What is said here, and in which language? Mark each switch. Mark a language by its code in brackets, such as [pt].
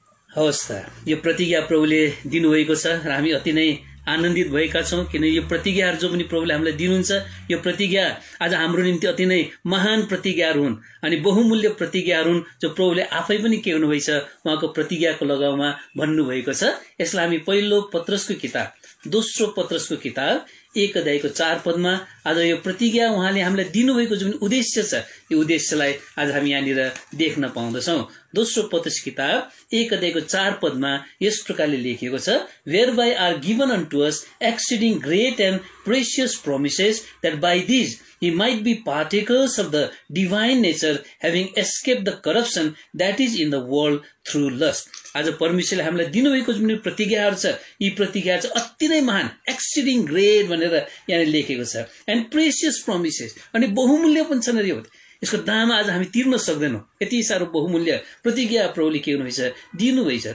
[ne] हवस् त, यो प्रतिज्ञा प्रभुले दिनुभएको छ र हामी अति नै आनन्दित भएका छौँ, किन यो प्रतिज्ञाहरू जो पनि प्रभुले हामीलाई दिनुहुन्छ, यो प्रतिज्ञा आज हाम्रो निम्ति अति नै महान प्रतिज्ञाहरू हुन् अनि बहुमूल्य प्रतिज्ञाहरू हुन्, जो प्रभुले आफै पनि के हुनुभएछ, उहाँको प्रतिज्ञाको लगाउमा भन्नुभएको छ। यसलाई हामी पहिलो पत्रसको किताब, दोस्रो पत्रसको किताब 1 अध्यायको 4 पदमा आज यो प्रतिज्ञा उहाँले हामीलाई दिनुभएको जुन उद्देश्य छ, यो उद्देश्यलाई आज हामी यहाँनिर देख्न पाउँदछौँ। दोस्रो पत्रस किताब 1 अध्यायको 4 पदमा यस प्रकारले लेखिएको छ, [en] whereby are given unto us exceeding great and precious promises, that by these he might be partakers of the divine nature, having escaped the corruption that is in the world through lust. [ne] आज परमेश्वरले हामीलाई दिनुभएको जुन प्रतिज्ञाहरू छ, यी प्रतिज्ञाहरू चाहिँ अति नै महान, [en] exceeding great [ne] भनेर यहाँ लेखेको छ, [en] and precious promises, [ne] अनि बहुमूल्य पनि छन् रे। यसको दाम आज हामी तिर्न सक्दैनौँ, यति साह्रो बहुमूल्य प्रतिज्ञा प्रभुले के हुनुभएछ, दिनुभएछ।